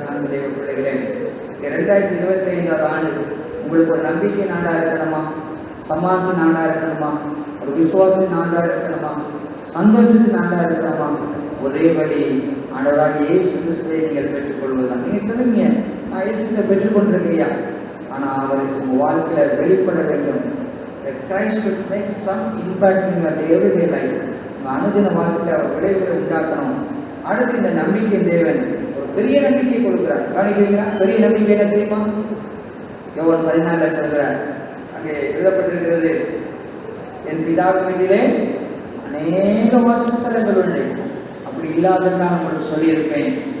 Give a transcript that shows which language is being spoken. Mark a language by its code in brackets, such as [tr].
[ta] அன்பு தேவ பிள்ளைகளே, 2025 ஆண்டு உங்களுக்கு ஒரு நம்பிக்கை நாடா இருக்கணுமா, சமாதானத்தின் ஆண்டா இருக்கணுமா, ஒரு விசுவாசத்தின் ஆண்டா இருக்கணுமா, சந்தோஷத்தின் ஆண்டா இருக்கணுமா, ஒரே வழி ஆண்டவராக இயேசு கிறிஸ்துவை நீங்கள் பெற்றுக்கொள்வதுதான். நீங்கள் சொல்லுங்க, நான் இயேசுவை பெற்றுக்கொண்டிருக்கையா, ஆனால் அவருக்கு உங்கள் வாழ்க்கையில் வெளிப்பட வேண்டும். [en] Christ should make some impact in your everyday life. [ta] உங்கள் அனுதின வாழ்க்கையில் அவர் விளைவுகளை உண்டாக்கணும். அடுத்து இந்த நம்பிக்கை தேவன் ஒரு பெரிய நம்பிக்கையை கொடுக்கிறார். கவனிக்கிறீங்களா? பெரிய நம்பிக்கை என்ன தெரியுமா? யோவான் 14 சொல்கிறார், அங்கே எழுதப்பட்டிருக்கிறது, என் பிதாவின் வீட்டிலே அநேக வாசஸ்தலங்கள் உண்டு, அப்படி இல்லாததான் நான் உங்களுக்கு சொல்லியிருப்பேன்.